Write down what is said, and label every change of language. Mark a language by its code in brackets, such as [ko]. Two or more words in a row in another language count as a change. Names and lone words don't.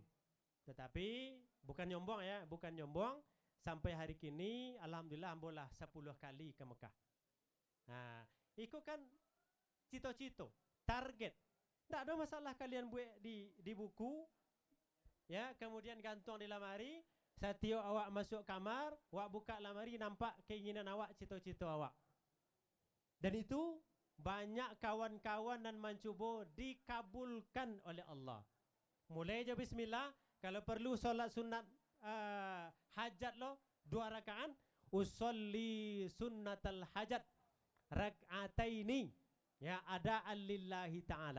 [id] Tetapi bukan nyombong ya, bukan nyombong. Sampai hari kini alhamdulillah ambolah 10 kali ke Mekah. Nah, itu kan cito-cito, target. Tidak ada masalah kalian buat di buku, ya, kemudian gantung di lemari. Setiap awak masuk kamar, awak buka lemari, nampak keinginan awak, cito-cito awak. Dan itu banyak kawan-kawan dan mencuba dikabulkan oleh Allah. Mulai aja bismillah, kalau perlu solat sunat hajat lo 2 rakaat, [ar] أصلي سنة الحاجة ركعتين, [id] ya, ada [ar] لله تعالى.